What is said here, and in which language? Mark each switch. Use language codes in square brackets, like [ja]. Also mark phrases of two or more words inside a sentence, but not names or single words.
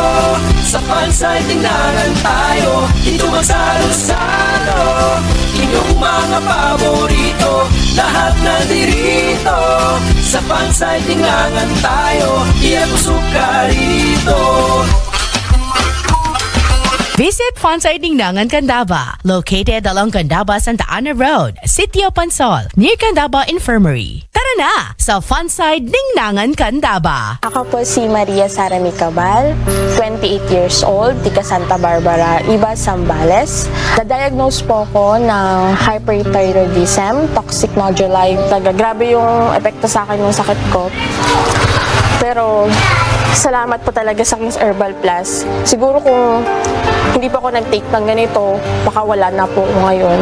[tl] Sa Pansay Tinangan tayo, dito magsalo-salo. Inyong mga paborito, lahat nandirito. Sa Pansay Tinangan tayo, iyan usok ka rito. [en] Visit Pansay Tinangan, Candaba, located along Candaba Santa Ana Road, Sitio Pansol, near Candaba Infirmary. [tl] Tara na sa Pansay Tinangan, Candaba. Ako po si Maria Sara Micabal, [en] 28 years old, [tl] tika Santa Barbara, Iba, Zambales. Na-diagnose po ako ng [en] hyperthyroidism, toxic noduli. [tl] Grabe yung epekto sa akin ng sakit ko. Pero salamat po talaga sa King's Herbal Plus. Siguro kung hindi pa ako nag-take ng ganito, baka wala na po ngayon.